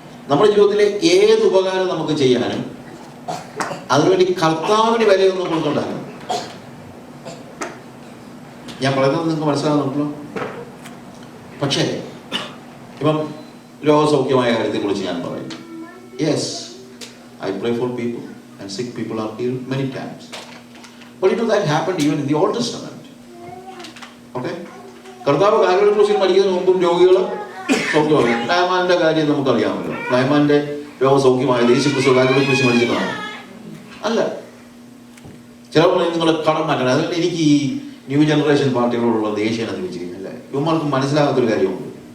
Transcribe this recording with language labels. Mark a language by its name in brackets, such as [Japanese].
[Malayalam] നമ്മുടെ ജീവിതത്തിലെ ഏത് ഉപകാരം നമുക്ക് ചെയ്യാനും അതിനുവേണ്ടി കർത്താവിന് വിലയൊന്നും കൊടുക്കണ്ടായിരുന്നു. ഞാൻ പറയുന്നത് നിങ്ങൾക്ക് മനസ്സിലാകുന്നുണ്ടല്ലോ. പക്ഷേ ഇപ്പം രോഗസൗഖ്യമായ കാര്യത്തെക്കുറിച്ച് ഞാൻ പറയും. [English] Yes, I pray for people and sick people are healed many times. But that happened even in the Old Testament. [Malayalam] കർത്താവ് കാൽവരി ക്രൂശിൽ മരിക്കുന്നതിന് മുമ്പും രോഗികൾ സൗഖ്യമായി. നയമാന്റെ കാര്യം നമുക്കറിയാമല്ലോ. നയമാന്റെ രോഗസൗഖ്യമായത് യേശുക്രിസ്തു കാൽവരി ക്രൂശിൽ മരിച്ചിട്ടാണ് അല്ല. ചിലപ്പോൾ നിങ്ങളുടെ കടം മാറ്റണം. അതുകൊണ്ട് എനിക്ക് ഈ ന്യൂ ജനറേഷൻ പാർട്ടികളോടുള്ള ദേഷ്യം എന്ന് വെച്ച് കഴിഞ്ഞാൽ ഇവന്മാർക്ക് മനസ്സിലാകാത്തൊരു കാര്യമുണ്ട്.